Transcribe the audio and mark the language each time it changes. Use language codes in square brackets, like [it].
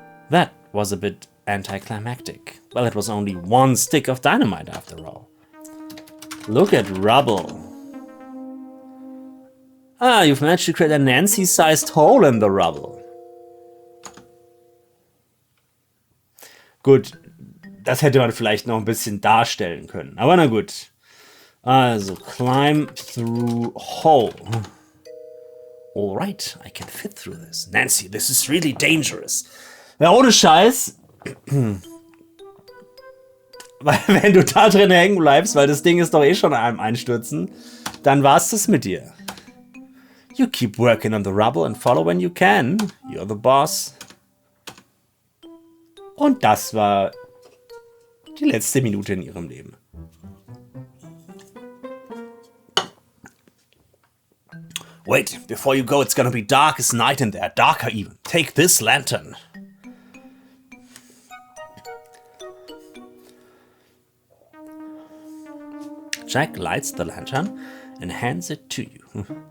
[en] That was a bit anticlimactic. Well, it was only one stick of dynamite after all. Look at rubble. Ah, you've managed to create a Nancy-sized hole in the rubble. [de] Gut, das hätte man vielleicht noch ein bisschen darstellen können. Aber na gut. [en] Also, climb through hole. Alright, I can fit through this. Nancy, this is really dangerous. [de] Ja, ohne Scheiß. Weil wenn du da drin hängen bleibst, weil das Ding ist doch eh schon am Einstürzen, dann war's das mit dir. [en] You keep working on the rubble and follow when you can. You're the boss. [de] Und das war die letzte Minute in ihrem Leben. [en] Wait, before you go, it's gonna be dark as night in there. Darker even. Take this lantern. Jack lights the lantern and hands it to you.